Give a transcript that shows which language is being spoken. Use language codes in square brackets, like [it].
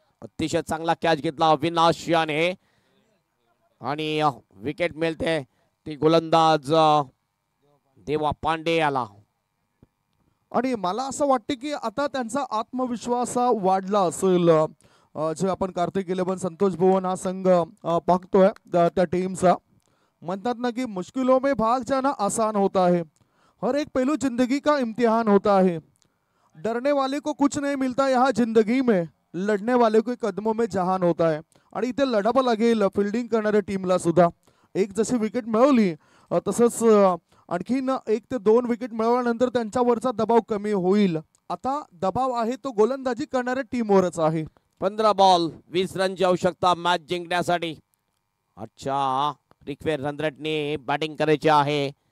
[mr] अतिशय चांगला कॅच घेतला अविनाश याने आणि विकेट मिळते ती गोलंदाज देवा पांडे याला. आणि मला असं वाटतं की आता त्यांचा आत्मविश्वास वाढला असेल. जे आपण कार्तिक 11 संतोष भुवन हा संघ पाहतोय त्या टीमचा. म्हणतात ना [hi] कि मुश्किलों में भाग जाना आसान होता है, हर एक पहलू जिंदगी का इम्तिहान होता है। डरने वाले को कुछ नहीं मिलता यहाँ जिंदगी में, लढणे वाले के कदमों में जहान होता है। [mr] आणि इथे लढावं लागेल फिल्डिंग करणाऱ्या टीमला सुद्धा। एक जशी विकेट मिळवली तसंच आणखीन 1 ते 2 विकेट मिळवल्यानंतर त्यांच्यावरचा दबाव कमी होईल। आता दबाव आहे तो गोलंदाजी करणाऱ्या टीमवरच आहे। 15 बॉल 20 रनची आवश्यकता मॅच जिंकण्यासाठी। अच्छा रिक्वेर रनरेटने बॅटिंग करायची आहे।